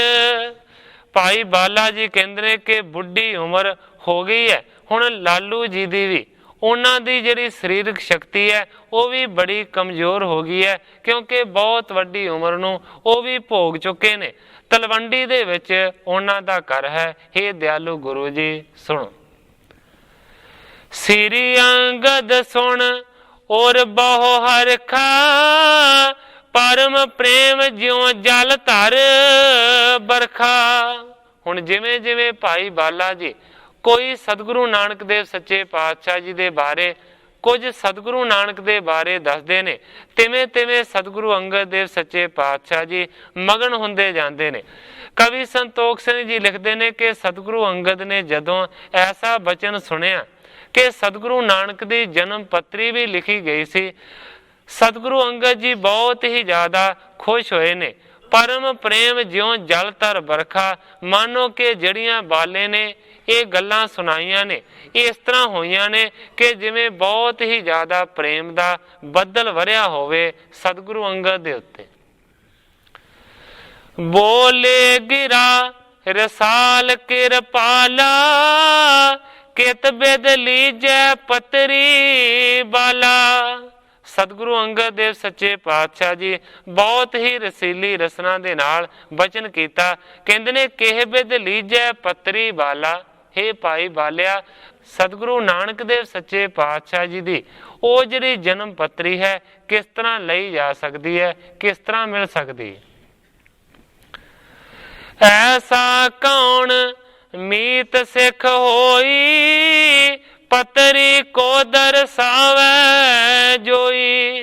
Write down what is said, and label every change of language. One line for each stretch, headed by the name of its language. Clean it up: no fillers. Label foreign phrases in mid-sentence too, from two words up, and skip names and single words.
Punjabi: ਭਾਈ ਬਾਲਾ ਜੀ ਕਹਿੰਦੇ ਨੇ ਕਿ ਬੁੱਢੀ ਉਮਰ ਹੋ ਗਈ ਹੈ ਹੁਣ ਲਾਲੂ ਜੀ ਦੀ ਵੀ, ਉਨ੍ਹਾਂ ਦੀ ਜਿਹੜੀ ਸਰੀਰਕ ਸ਼ਕਤੀ ਹੈ ਉਹ ਵੀ ਬੜੀ ਕਮਜ਼ੋਰ ਹੋ ਗਈ ਹੈ, ਕਿਉਂਕਿ ਬਹੁਤ ਵੱਡੀ ਉਮਰ ਨੂੰ ਉਹ ਵੀ ਭੋਗ ਚੁੱਕੇ ਨੇ। ਤਲਵੰਡੀ ਦੇ ਵਿਚ ਉਨ੍ਹਾਂ ਦਾ ਘਰ ਹੈ।
Hindi: हे दयालु गुरु जी सुनो।
Braj: श्री अंगद सुन और बहु हरखा, परम प्रेम ज्यों जल धर बरखा।
Punjabi: ਹੁਣ ਜਿਵੇਂ ਜਿਵੇਂ ਭਾਈ ਬਾਲਾ ਜੀ ਕੋਈ ਸਤਿਗੁਰੂ ਨਾਨਕ ਦੇਵ ਸੱਚੇ ਪਾਤਸ਼ਾਹ ਜੀ ਦੇ ਬਾਰੇ ਕੁਝ ਸਤਿਗੁਰੂ ਨਾਨਕ ਦੇ ਬਾਰੇ ਦੱਸਦੇ ਨੇ, ਤਿਵੇਂ ਤਿਵੇਂ ਸਤਿਗੁਰੂ ਅੰਗਦ ਦੇਵ ਸੱਚੇ ਪਾਤਸ਼ਾਹ ਜੀ ਮਗਨ ਹੁੰਦੇ ਜਾਂਦੇ ਨੇ। ਕਵੀ ਸੰਤੋਖ ਸਿੰਘ ਜੀ
Hindi: लिखते हैं
Punjabi: ਕਿ ਸਤਿਗੁਰੂ ਅੰਗਦ ਨੇ ਜਦੋਂ ਐਸਾ ਬਚਨ ਸੁਣਿਆ ਕਿ ਸਤਿਗੁਰੂ ਨਾਨਕ ਦੀ ਜਨਮ ਪੱਤਰੀ ਵੀ ਲਿਖੀ ਗਈ ਸੀ, ਸਤਿਗੁਰੂ ਅੰਗਦ ਜੀ ਬਹੁਤ ਹੀ ਜ਼ਿਆਦਾ ਖੁਸ਼ ਹੋਏ ਨੇ।
Braj: परम प्रेम ज्यों जल तर बरखा,
Punjabi: ਮਾਨੋ ਕਿ ਜੜੀਆਂ ਬਾਲੇ ਨੇ ਇਹ ਗੱਲਾਂ ਸੁਣਾਈਆਂ ਨੇ ਇਸ ਤਰ੍ਹਾਂ ਹੋਈਆਂ ਨੇ ਕਿ ਜਿਵੇਂ ਬਹੁਤ ਹੀ ਜ਼ਿਆਦਾ ਪ੍ਰੇਮ ਦਾ ਬੱਦਲ ਵਰ੍ਹਿਆ ਹੋਵੇ ਸਤਿਗੁਰੂ ਅੰਗਦ ਦੇ ਉੱਤੇ।
Braj: बोले गिरा रसाल किरपाला, कित बिद लीजै पतरी बाला।
Punjabi: ਸਤਿਗੁਰੂ ਅੰਗਦ ਦੇਵ ਸੱਚੇ ਪਾਤਸ਼ਾਹ ਜੀ ਬਹੁਤ ਹੀ ਰਸੀਲੀ ਰਸਨਾ ਦੇ ਨਾਲ ਬਚਨ ਕੀਤਾ, ਕਹਿੰਦੇ ਨੇ
Braj: किह बिद लीजै पतरी बाला।
Punjabi: ਹੇ ਭਾਈ ਬਾਲਿਆ, ਸਤਿਗੁਰੂ ਨਾਨਕ ਦੇਵ ਸੱਚੇ ਪਾਤਸ਼ਾਹ ਜੀ ਦੀ ਉਹ ਜਿਹੜੀ ਜਨਮ ਪੱਤਰੀ ਹੈ ਕਿਸ ਤਰ੍ਹਾਂ ਲਈ ਜਾ ਸਕਦੀ ਹੈ, ਕਿਸ ਤਰ੍ਹਾਂ ਮਿਲ ਸਕਦੀ ਹੈ।
Braj: ऐसा कौन मीत सिख होई, पतरी को दरसावै जोई।